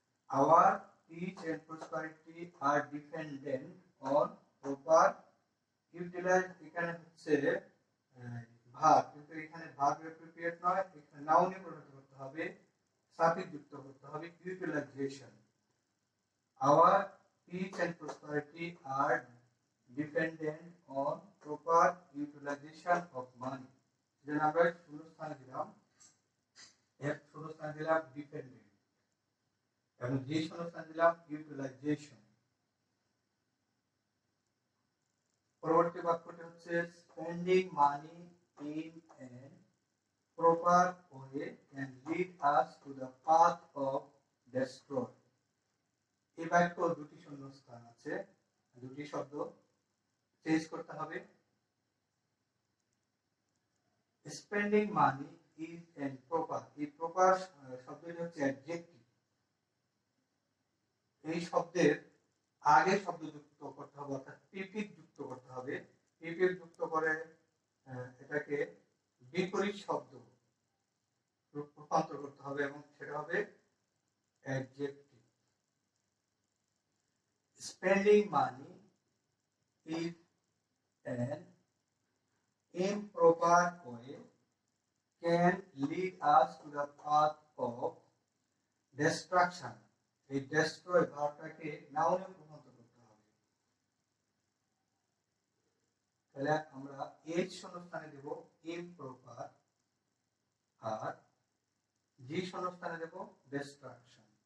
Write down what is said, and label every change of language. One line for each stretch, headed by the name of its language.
English: Our peace and prosperity are dependent on proper utilize.
Bangla: এখানে হচ্ছে verb, কিন্তু এখানে ভার্ব অ্যাপ্রোপ্রিয়েট নয়, এখানে নাউনে পরিণত করতে হবে, সাফিক্স যুক্ত করতে হবে utilisation.
English: Our peace and prosperity are dependent on proper utilization of money.
Bangla: যেন আমরা শূন্যস্থানে দিলাম এফ, শূন্যস্থানে দিলাম ডিপেন্ডেন্ট এবং জি শূন্যস্থানে দিলাম ইউটিলাইজেশন। পরবর্তী বাক্যটি হচ্ছে
English: Spending money in an proper way can lead us to the path of destroy.
Bangla: এই বাক্য দুটি শূন্যস্থান আছে, দুটি শব্দ চেঞ্জ করতে হবে।
English: spending money is and proper,
Bangla: এই প্রপার শব্দটি হচ্ছে অ্যাডজেক্টিভ। এই শব্দের আগে শব্দ যুক্ত করতে হবে, অর্থাৎ প্রিফিক্স যুক্ত করতে হবে। প্রিফিক্স যুক্ত করে এটাকে বিপরীত শব্দ রূপান্তর করতে হবে এবং সেটা হবে adjective.
English: Spending money is an improper way can lead us to the path of destruction.
Bangla: এই destroy ভার্বটাকে নাউনে রূপান্তর করতে হবে। তাহলে আমরা এর শূন্যস্থানে দেব improper আর জি শূন্যস্থানে দেব destruction।